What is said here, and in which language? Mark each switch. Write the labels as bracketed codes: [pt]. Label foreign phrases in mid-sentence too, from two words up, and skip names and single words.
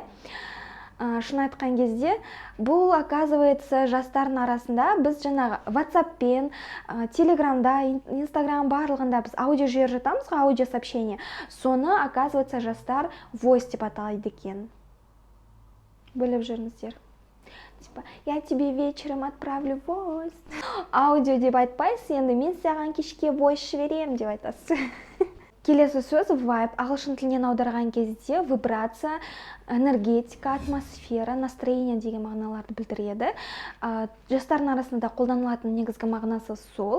[kk] Шын айтқан кезде, бұл оказывается жастардың арасында біз жаңағы WhatsApp-пен, Телеграмда, Инстаграм барлығында біз аудио жіберіп жатамыз ғой, [ru] аудио сообщение. [kk] Соны оказывается жастар voice деп аталады екен. Біліп жүріңіздер. [ru] Типа, я тебе вечером отправлю voice. [kk] Аудио деп айтпайсыз, енді мен саған кешке voice жіберем деп айтасыз. Келесі сөз vibe. Ағылшын тілінен аударған кезде [ru] вибрация, энергетика, атмосфера, настроение [kk] деген мағыналарды білдіреді. Жастардың арасында қолданылатын негізгі мағынасы сол.